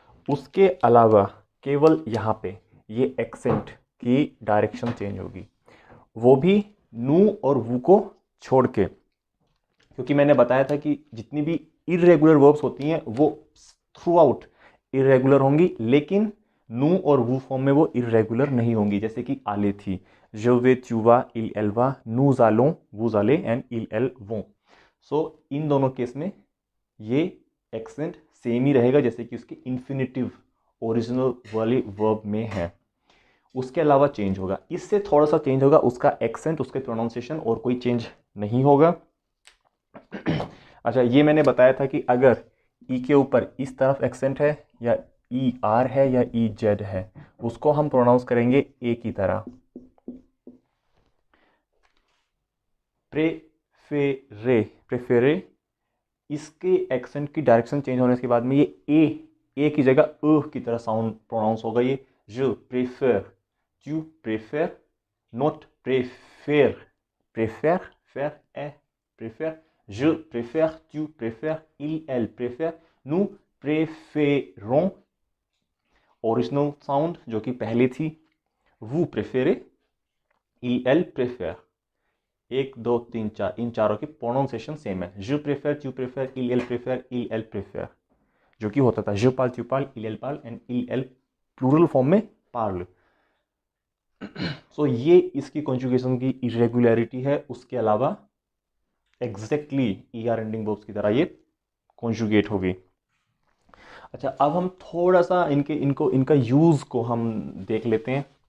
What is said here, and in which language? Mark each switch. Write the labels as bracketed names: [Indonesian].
[Hindi] उसके अलावा केवल यहाँ पे ये एक्सेंट की डायरेक्शन चेंज होगी, वो भी नू और वू को छोड़ के। क्योंकि मैंने बताया था कि जितनी भी इरेगुलर वर्ब्स होती हैं वो थ्रू आउट इरेगुलर होंगी, लेकिन नू और वू फॉर्म में वो इरेगुलर नहीं होंगी। जैसे कि आले थी, [French] je vais, tu vas, il, elle va, nous allons, vous allez एंड il, elle vont। [Hindi] सो इन दोनों केस में ये एक्सेंट सेम ही रहेगा जैसे कि उसके इन्फिनिटिव ओरिजिनल वाली वर्ब में है। उसके अलावा चेंज होगा, इससे थोड़ा सा चेंज होगा उसका एक्सेंट, उसके प्रोनाउंसिएशन, और कोई चेंज नहीं होगा। अच्छा, ये मैंने बताया था कि अगर ई के ऊपर इस तरफ एक्सेंट है, या ई आर है, या ई जेड है, उसको हम प्रोनाउंस करेंगे ए की तरह। प्रेफेरे, प्रेफेरे, इसके एक्सेंट की डायरेक्शन चेंज होने के बाद में ये ए की जगह की तरह साउंड प्रोनाउंस होगा। [French] ये je préfère, tu préfères, not préfère, préfère, faire est, préfère, je préfère, tu préfères, il, elle préfère, nous préférons, [Hindi] original sound जो कि पहले थी, [French] vous préférez, il, elle préfère। [Hindi] 1 2 3 4, इन चारों की प्रोनाउंसिएशन सेम है। [French] je préfère, tu préfères, il, elle préfère, [Hindi] जो कि होता था [French] je parle, tu parles, il, elle parle एंड il, elle [Hindi] plural form में [French] parle। [Hindi] सो ये इसकी कॉन्जुगेशन की इरेगुलरिटी है। उसके अलावा exactly E R ending verbs की तरह ये कॉन्जुगेट होगी। अच्छा, अब हम थोड़ा सा इनका यूज को हम देख लेते हैं।